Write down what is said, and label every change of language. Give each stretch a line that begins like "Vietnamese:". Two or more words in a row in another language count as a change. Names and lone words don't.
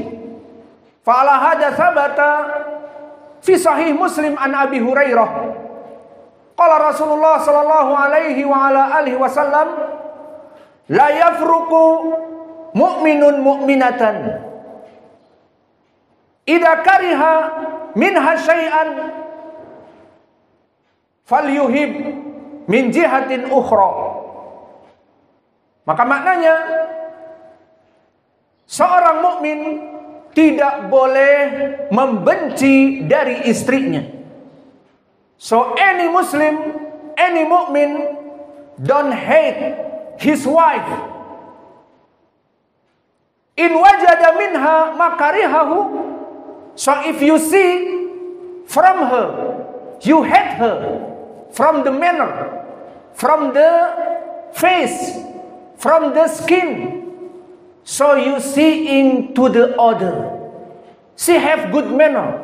Arabic: فعلى هذا ثبت في صحيح مسلم عن أبي هريرة قال رسول الله صلى الله عليه وعلى آله وسلم لا يفرق مؤمن مؤمنة إذا كره منها شيئا فليحب من جهة أخرى.
Indonesian: Maka maknanya seorang mukmin tidak boleh membenci dari istrinya.
English: So any Muslim, any mu'min don't hate his wife.
Arabic: إن وجد منها مكارهه.
English: So if you see from her, you hate her from the manner, from the face, from the skin. So you see into the other. She have good manner.